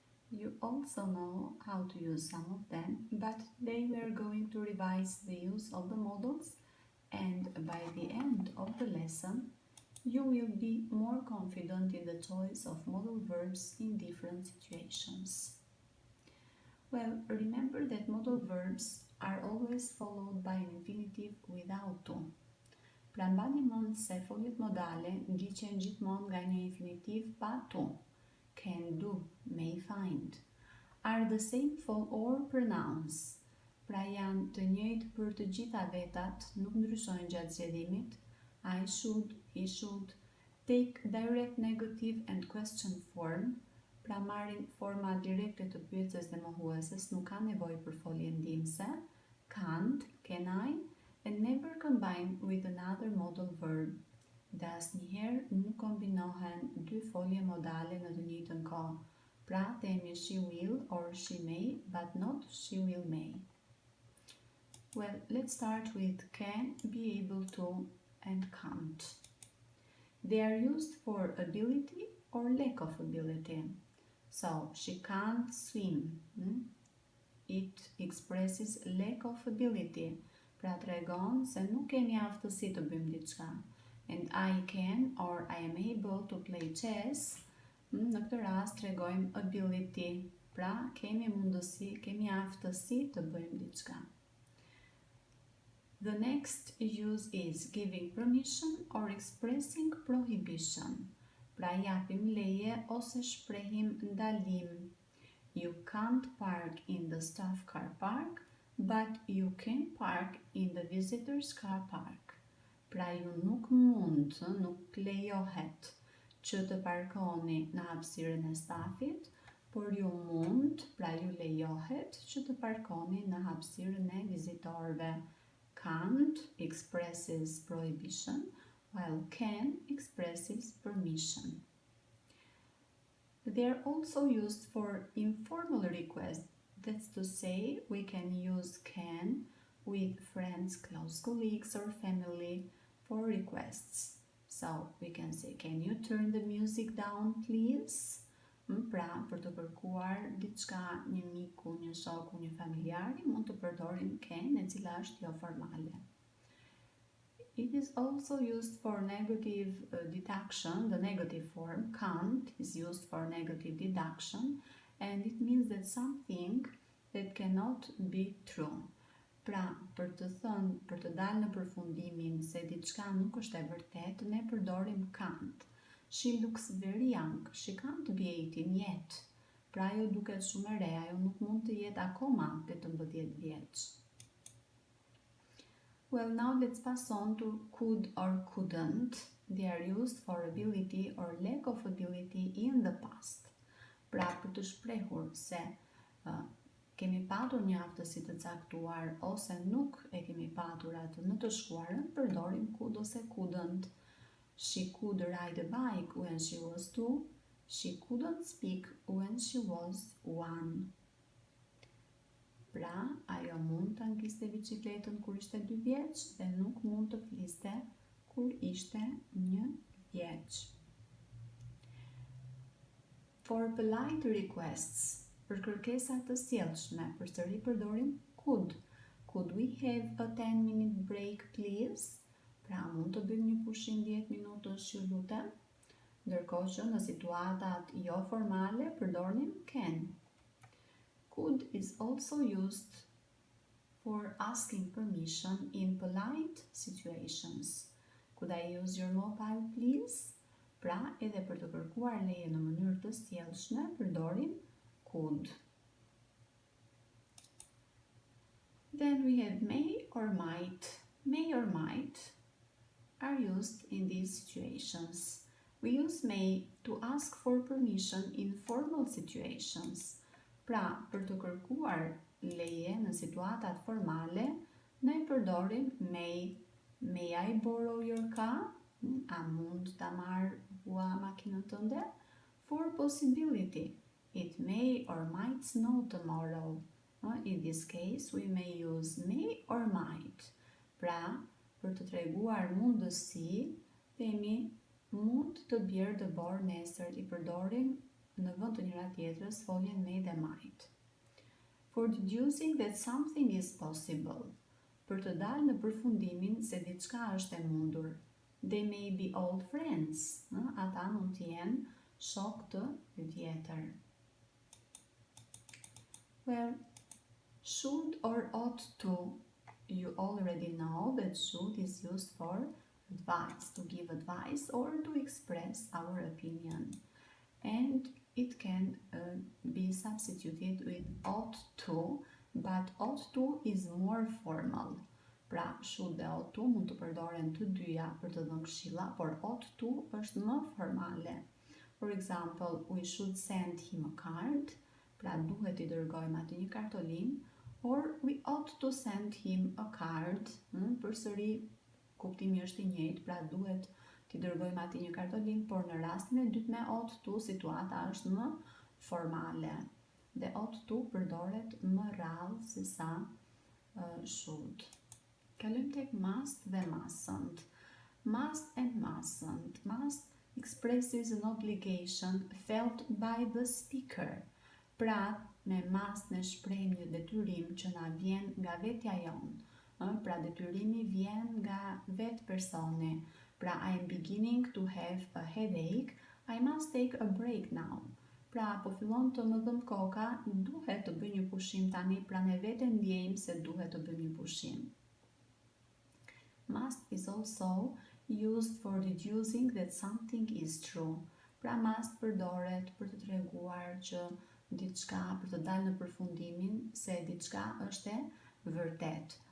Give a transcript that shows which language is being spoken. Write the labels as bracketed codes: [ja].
[en] You also know how to use some of them, but today we are going to revise the use of the modals, and by the end of the lesson you will be more confident in the choice of modal verbs in different situations. Well, remember that modal verbs are always followed by an infinitive without to. [sq] Pra mbani mend se foljet modale ndiqen gjithmonë nga një infinitiv pa to. [en] Can do, may find. Are the same for all pronouns. [sq] Pra janë të njëjtë për të gjitha vetat, nuk ndryshojnë gjatë zgjedhimit. [en] I should, he should. Take direct negative and question form. [sq] Pra marrin forma direkte të pyetjes dhe mohueses, nuk ka nevojë për folje ndihmëse. [en] Can't, can I, and never combine with another modal verb. [sq] Dhe asnjëherë nuk kombinohen dy folje modale në të njëjtën kohë. Pra themi [en] she will or she may, but not she will may. Well, let's start with can, be able to, and can't. They are used for ability or lack of ability. So, she can't swim. It expresses lack of ability. [sq] Pra tregon se nuk kemi aftësi të bëjmë diçka. [en] And I can or I am able to play chess. [sq] Në këtë rast tregojmë ability. Pra kemi mundësi, kemi aftësi të bëjmë diçka. [en] The next use is giving permission or expressing prohibition. [sq] Pra japim leje ose shprehim ndalim. [en] You can't park in the staff car park, but you can park in the visitors car park. [sq] Pra ju nuk mund, nuk lejohet që të parkoni në hapësirën e stafit, por ju mund, pra ju lejohet që të parkoni në hapësirën e vizitorëve. [en] Can't expresses prohibition, while can expresses permission. They are also used for informal requests. That's to say, we can use can with friends, close colleagues or family for requests. So, we can say, can you turn the music down, please? [sq] Pra, për të kërkuar diçka një miku, një shoku, një familjari, mund të përdorim can, e cila është jo formale. [en] It is also used for negative deduction. The negative form, can't, is used for negative deduction, and it means that something that cannot be true. [sq] Pra, për të thënë, për të dalë në përfundimin se diçka nuk është e vërtetë, ne përdorim can't. [en] She looks very young. She can't be 18 yet. [sq] Pra, ajo duket shumë e re, ajo nuk mund të jetë akoma 18 vjeç. [en] Well, now let's pass on to could or couldn't. They are used for ability or lack of ability in the past. [sq] Pra, për të shprehur se kemi patur një aftësi të caktuar ose nuk e kemi patur atë në të shkuarën, përdorim could ose couldn't. [en] She could ride a bike when she was 2. She couldn't speak when she was 1. [sq] Pra, ajo mund të angiste bicikletën kur ishte 2 vjeç dhe nuk mund të fliste kur ishte 1 vjeç. [en] For polite requests, [sq] për kërkesa të sjellshme, përsëri përdorim could. [en] Could we have a 10-minute break, please? [sq] Pra, mund të bëjmë një pushim 10 minutësh, ju lutem. Ndërkohë që në situatat jo formale përdorim can. [en] Could is also used for asking permission in polite situations. Could I use your mobile, please? [sq] Pra, edhe për të kërkuar leje në mënyrë të sjellshme, përdorim could. [en] Then we have may or might. May or might are used in these situations. We use may to ask for permission in formal situations. [sq] Pra, për të kërkuar leje në situatat formale, ne përdorim may. [en] May I borrow your car? [sq] A mund ta marr hua makinën tënde? [en] For possibility. It may or might snow tomorrow. In this case, we may use may or might. [sq] Pra, për të treguar mundësi, themi mund të bjerë të borë nesër, i përdorim në vend të njëra tjetrës foljen may dhe might. [en] For deducing that something is possible, [sq] për të dalë në përfundimin se diçka është e mundur. [en] They may be old friends. [sq] Ata mund të jenë shok të tjetër. [en] Well, should or ought to, you already know that should is used for advice, to give advice or to express our opinion. And it can be substituted with ought to, but ought to is more formal. [sq] Pra, should dhe ought to mund të përdoren të dyja për të dhënë këshilla, por ought to është më formale. [en] For example, we should send him a card. [sq] Pra, duhet i dërgojmë atë një kartolinë, [en] or we ought to send him a card. [sq] Përsëri kuptimi është i njëjtë, pra duhet t'i dërgojmë atë një kartolinë, por në rastin e dytë me ought to situata është më formale. Dhe ought to përdoret më rrallë se sa should. Kalojmë tek must dhe mustn't. [en] Must and mustn't. Must expresses an obligation felt by the speaker. [sq] Pra, me must ne shprehim një detyrim që na vjen nga vetja jonë. Pra, detyrimi vjen nga vetë personi. [en] Pra, I am beginning to have a headache. I must take a break now. [sq] Pra, po fillon të më dhëmë koka, duhet të bëj një pushim tani, pra ne vetë ndjejmë se duhet të bëj një pushim. [en] Must is also used for deducing that something is true. [sq] Pra, must përdoret për të treguar që diçka, për të dalë në përfundimin se diçka është e vërtet.